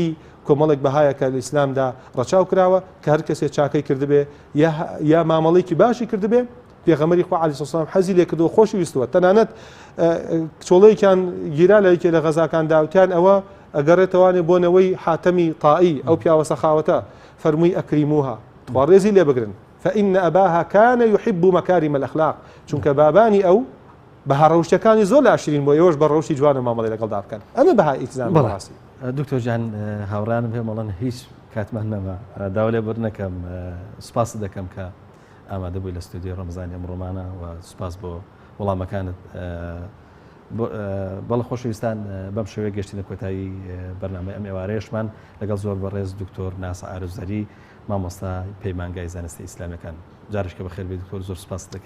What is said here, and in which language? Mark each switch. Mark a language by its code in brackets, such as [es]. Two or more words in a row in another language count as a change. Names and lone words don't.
[ckb] کۆمەڵێک بەهایە کە لە ئیسلامدا ڕەچاو کراوە کە هەر کەسێک چاکەی کردبێ یا مامەڵێکی باشی کردبێ پێغەمبەری خوا [ar] عەلەیهی سەلام [ckb] حەزی لێ کردووە خۆشی ویستووە تەنانەت کچۆڵەیەکیان گیرا لە یەکێ لە غەزاکاندا وتیان ئەوە ئەگەڕێتەوانێ بۆنەوەی حاتەمی طائی ئەو پیاوە سەخاوەتە فەرمووی ئەکریموها توا ڕێزی لێ بگرن [ar] فإن أباها كان يحب مكارم الأخلاق [ckb] چونکە بابانی ئەو بەها ڕەوشتەکانی زۆر لاشرین بۆ ئێوەش بە ڕەوشی جوانە مامەڵێ لەگەڵدا بکەن ئەمە بەها ئیلتزام بەڕاستی دکتۆر جان هاوڕانم پێ مەڵەن هیچ کاتمان نەما داوا لێ بڕنەکەم سوپاس دەکەم کە ئامادە بووی لە ستودیۆ ڕەمەزانی ئەمڕۆمانە و سوپاس بۆ وەڵامەکانت بەڵە خۆشەویستان بەم شێوەیە گەشتینە کۆتایی بەرنامەی ئەم ئێوارەیەشمان لەگەڵ زۆر بەڕێز دکتۆر ناسە ئارەزەری مامۆستا پەیمانگای زانستی ئیسلامیەکان جارشکە بەخێر بێت دکتۆر زۆر سوپاس دەکەین